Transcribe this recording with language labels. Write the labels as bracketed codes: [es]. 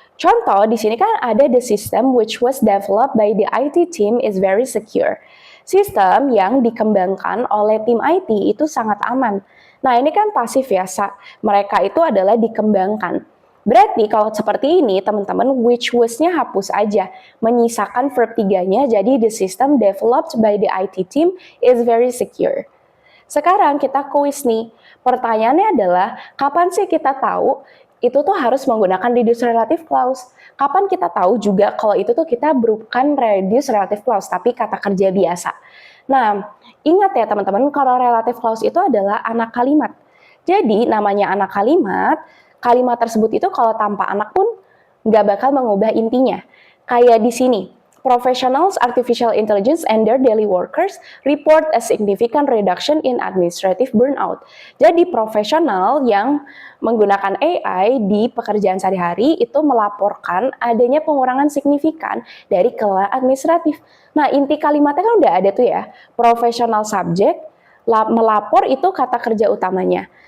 [id] Contoh di sini kan ada [en] the system which was developed by the IT team is very secure. [id] Sistem yang dikembangkan oleh tim IT itu sangat aman. Nah, ini kan pasif ya, mereka itu adalah dikembangkan. Berarti kalau seperti ini, teman-teman, which was-nya hapus aja. Menyisakan verb 3-nya, jadi [en] the system developed by the IT team is very secure. [id] Sekarang kita kuis nih. Pertanyaannya adalah, kapan sih kita tahu itu tuh harus menggunakan reduced relative clause? Kapan kita tahu juga kalau itu tuh kita bukan reduced relative clause, tapi kata kerja biasa? Nah, ingat ya teman-teman, kalau relative clause itu adalah anak kalimat. Jadi, namanya anak kalimat, kalimat tersebut itu kalau tanpa anak pun nggak bakal mengubah intinya. Kayak di sini, [en] professionals, artificial intelligence, and their daily workers report a significant reduction in administrative burnout. [id] Jadi profesional yang menggunakan AI di pekerjaan sehari-hari itu melaporkan adanya pengurangan signifikan dari kelelahan administratif. Nah, inti kalimatnya kan udah ada tuh ya, professional subject, melapor itu kata kerja utamanya.